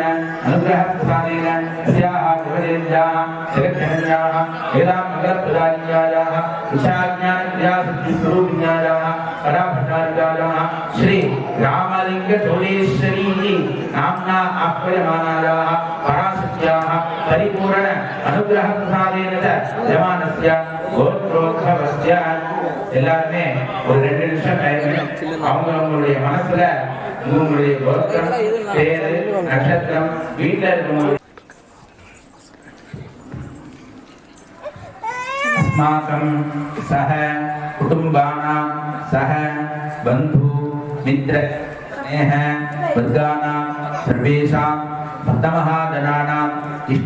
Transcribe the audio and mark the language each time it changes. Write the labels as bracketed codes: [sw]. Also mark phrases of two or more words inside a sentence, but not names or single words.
[sa] अनुग्रहप्रसादेन अस्याः देवदेव्याः जगज्जनन्याः वेदामङ्गलप्रदायिन्यायाः विशाज्ञानक्रियासिद्धिस्वरूपिण्यायाः कलाभट्टारिकायाः श्री रामलिङ्गचोळेश्वरी नाम्ना आह्वयमानायाः पराशक्त्याः परिपूर्ण अनुग्रहप्रसादेन यमानस्य गोत्रोद्भवस्य [ta] எல்லாருமே ஒரு 2 நிமிஷம் டைம் அவங்களுடைய மனசுல உங்களுடைய கோத்திரம் பேரு நட்சத்திரம் வீட்ல இருக்கவங்க [sa] अस्माकं सह कुटुम्बानां सह बन्धु मित्र स्नेह वर्गानां सर्वेषां भक्तमहाजनानां इष्ट